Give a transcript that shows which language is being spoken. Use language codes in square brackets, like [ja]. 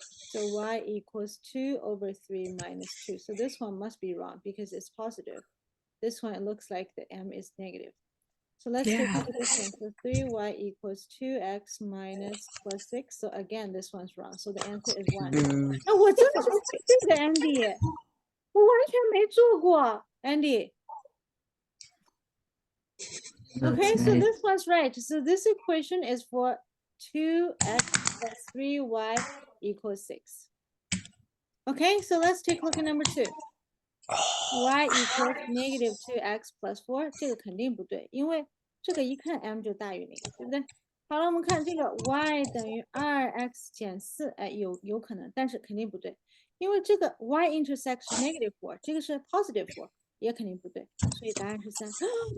[en] So y equals 2 over 3 minus 2. So this one must be wrong because it's positive. This one, it looks like the m is negative. So let's take a look at this one. So 3y equals 2x minus plus 6. So again, this one's wrong. So the answer is 1. Boo. [zh] 啊，我真的是这个 Andy，我完全没做过 Andy。 [en] Okay, that's so right. this one's right. So this equation is for 2x plus 3y equals 6. Okay, so let's take a look at number 2. y equals negative 2x plus 4. [zh] 这个肯定不对，因为这个一看 m 就大于0，对不对？好了，我们看这个 y 等于 2x 减4，哎，有可能，但是肯定不对，因为这个 y intersects negative 4，这个是 positive 4，也肯定不对，所以答案是3。